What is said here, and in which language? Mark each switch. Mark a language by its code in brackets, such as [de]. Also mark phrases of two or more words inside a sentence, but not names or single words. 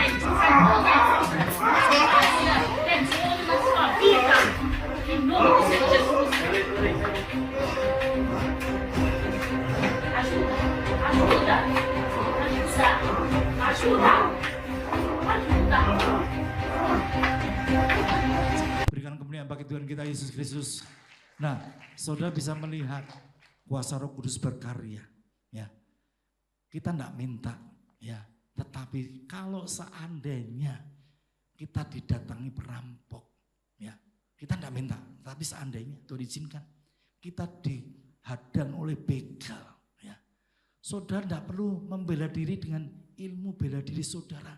[pt] Sai toda essa demônio na sua vida. Em nome do Senhor Jesus. Ajuda. Ajuda. Ajuda. Ajuda. Ajuda. [id] Berikan kemuliaan bagi Tuhan kita Yesus Kristus. Nah, saudara bisa melihat kuasa Roh Kudus berkarya. Ya, kita tidak minta, ya, tetapi kalau seandainya kita didatangi perampok, ya, kita tidak minta, tapi seandainya Tuhan izinkan kita dihadang oleh begal, ya, saudara tidak perlu membela diri dengan ilmu bela diri saudara.